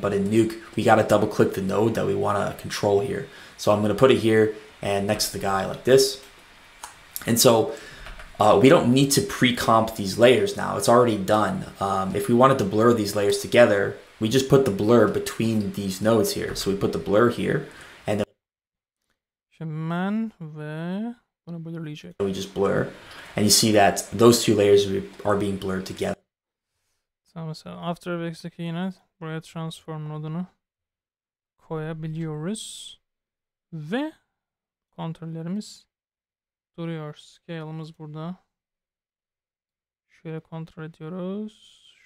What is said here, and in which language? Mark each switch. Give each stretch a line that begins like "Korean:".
English: But in Nuke we got to double click the node that we want to control here. So I'm going to put it here and next to the guy like this. And so we don't need to pre-comp these layers now. It's already done. If we wanted to blur these layers together, we just put the blur between these nodes here. So we put the blur here.
Turkish: Hemen ve bunu blurlayacak.
English: We just blur, and you see that those two layers are being blurred together.
Turkish: Tamam, mesela After Effects'teki yine buraya transform nodunu koyabiliyoruz. Ve kontrollerimiz duruyor. Scale'ımız burada. Şöyle kontrol ediyoruz.